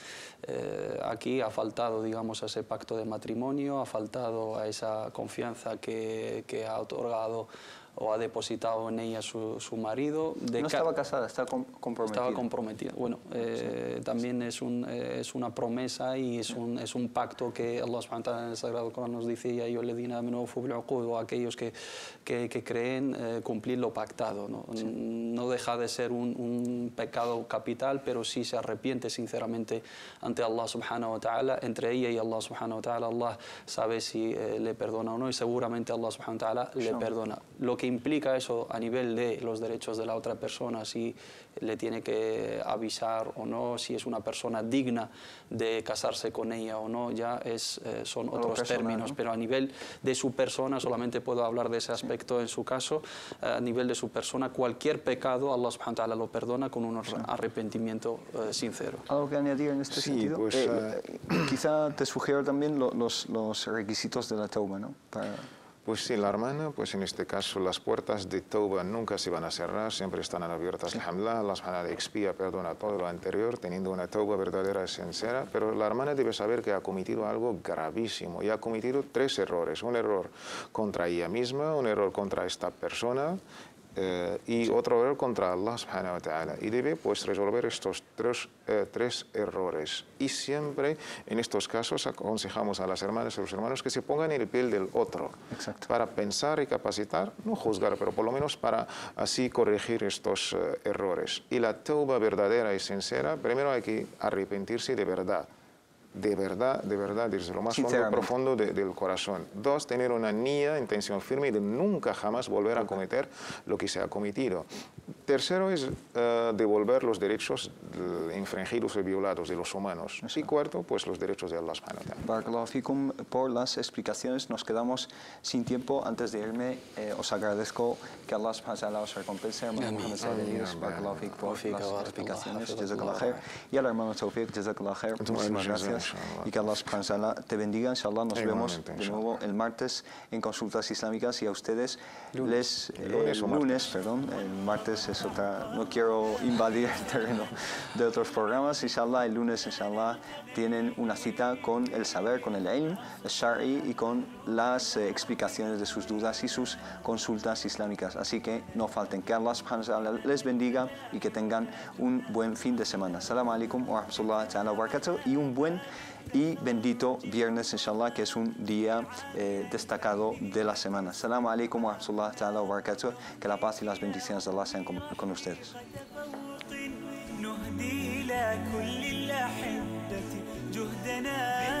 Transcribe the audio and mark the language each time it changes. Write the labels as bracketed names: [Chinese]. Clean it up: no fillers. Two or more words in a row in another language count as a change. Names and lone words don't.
[Spanish] Aquí ha faltado, digamos, a ese pacto de matrimonio, ha faltado a esa confianza que ha otorgado o ha depositado en ella su marido. No estaba casada, estaba comprometida. Estaba comprometida. Bueno, también es una promesa y es un pacto que [Arabic] الله سبحانه وتعالى [Spanish] en el Sagrado Corán nos dice: [Arabic] يا أيها الذين آمنوا أوفوا بالعقود, [Spanish] o aquellos que creen, cumplir lo pactado, ¿no? Sí. No deja de ser un pecado capital, pero sí se arrepiente sinceramente ante [Arabic] الله سبحانه وتعالى. [Spanish] Entre ella y [Arabic] الله سبحانه وتعالى, [Spanish] Allah sabe si le perdona o no, y seguramente [Arabic] الله سبحانه وتعالى [Spanish] le perdona. Lo que implica eso a nivel de los derechos de la otra persona, si le tiene que avisar o no, si es una persona digna de casarse con ella o no, ya son otros términos, ¿no? Pero a nivel de su persona, solamente puedo hablar de ese aspecto en su caso, a nivel de su persona, cualquier pecado [Arabic] الله سبحانه وتعالى [Spanish] lo perdona con un arrepentimiento sincero. ¿Algo que añadir en este sentido? Pues, quizá te sugiero también los requisitos de la tauba, ¿no? Pues sí, la hermana, pues en este caso las puertas de tauba nunca se van a cerrar, siempre están abiertas. Sí. Alhamdulillah, [Arabic] الله سبحانه وتعالى [Spanish] expía, perdona todo lo anterior, teniendo una tauba verdadera y sincera, pero la hermana debe saber que ha cometido algo gravísimo y ha cometido 3 errores. Un error contra ella misma, un error contra esta persona y otro error contra [Arabic] الله سبحانه وتعالى. [Spanish] Y debe pues resolver estos 3 errores. Y siempre en estos casos aconsejamos a las hermanas y a los hermanos que se pongan en el piel del otro. Exacto. Para pensar y capacitar, no juzgar, pero por lo menos para así corregir estos errores. Y la tauba verdadera y sincera, primero hay que arrepentirse de verdad. De verdad, desde lo más profundo del corazón. 2, tener una intención firme de nunca jamás volver a cometer lo que se ha cometido. Tercero es devolver los derechos infringidos y violados de los humanos. Y cuarto, pues los derechos de [Arabic] الله سبحانه وتعالى. بارك الله فيكم [Spanish] por las explicaciones. Nos quedamos sin tiempo. Antes de irme, os agradezco que [Arabic] الله سبحانه وتعالى [Spanish] os recompense. Hermano Mohamed Said, [Arabic] بارك الله فيك [Spanish] por las explicaciones. [Arabic] جزاك الله خير. [Spanish] Y al hermano Tawfiq, [Arabic] جزاك الله خير. [Spanish] Muchísimas gracias. Y que [Arabic] الله سبحانه وتعالى [Spanish] te bendiga. Inshallah, nos vemos de nuevo el martes en Consultas Islámicas, y a ustedes el martes es otra, no quiero invadir el terreno de otros programas. Inshallah, el lunes, inshallah, tienen una cita con el saber, con el ilm, el shari, y con las explicaciones de sus dudas y sus consultas islámicas. Así que no falten. Que [Arabic] الله سبحانه وتعالى [Spanish] les bendiga y que tengan un buen fin de semana. [Arabic] السلام عليكم ورحمة الله تعالى وبركاته, [Spanish] y un buen y bendito viernes, inshallah, que es un día destacado de la semana. [Arabic] السلام عليكم ورحمة الله تعالى وبركاته. [Spanish] Que la paz y las bendiciones de Allah sean con ustedes. جهدنا